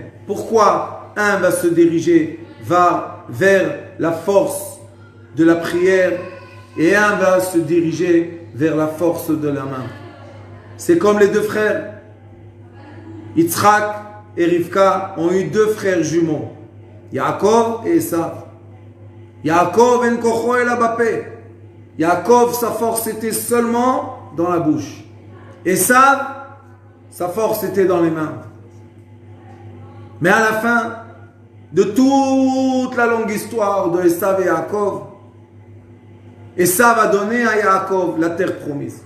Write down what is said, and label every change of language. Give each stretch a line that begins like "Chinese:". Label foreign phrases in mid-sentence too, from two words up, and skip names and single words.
French: Pourquoi un va se diriger vers la force de la prière et un va se diriger vers la force de la main? C'est comme les deux frères. Yitzhak et Rivka ont eu deux frères jumeaux, Yaakov et Esav.
Hebrew: יעקב אין כוחו אלא בפה.
French: Yaakov, sa force était seulement dans la bouche. Esav, sa force était dans les mains. Mais à la fin de toute la longue histoire de Esav et Yaakov, Esav a donné à Yaakov la terre promise.